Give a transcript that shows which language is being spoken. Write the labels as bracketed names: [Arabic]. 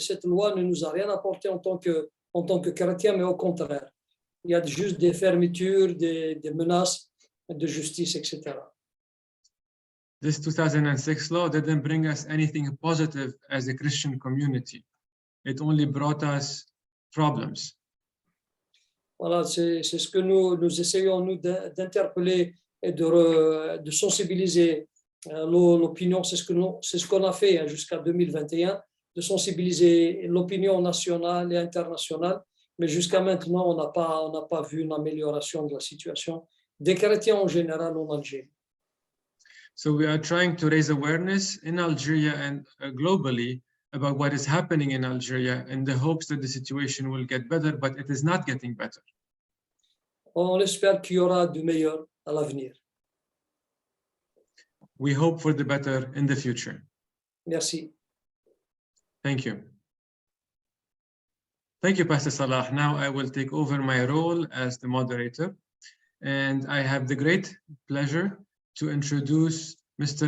[French] Cette loi ne nous a rien apporté en tant que chrétiens, mais au contraire. Il y a juste des fermetures, des menaces de justice, etc. [English] This 2006 law didn't bring us anything positive as a Christian community. It only brought us problems. [French] Voilà, c'est ce que nous essayons d'interpeller et de sensibiliser l'opinion. C'est ce qu'on a fait jusqu'à 2021, de sensibiliser l'opinion nationale et internationale. Mais jusqu'à maintenant, on n'a pas vu une amélioration de la situation des chrétiens en général en Algérie. [English] So we are trying to raise awareness in Algeria and globally about what is happening in Algeria in the hopes that the situation will get better, but it is not getting better. [French] On espère qu'il y aura du meilleur à l'avenir. [English] We hope for the better in the future. [French] Merci. [English] Thank you. Thank you, Pastor Salah. Now I will take over my role as the moderator, and I have the great pleasure to introduce Mr.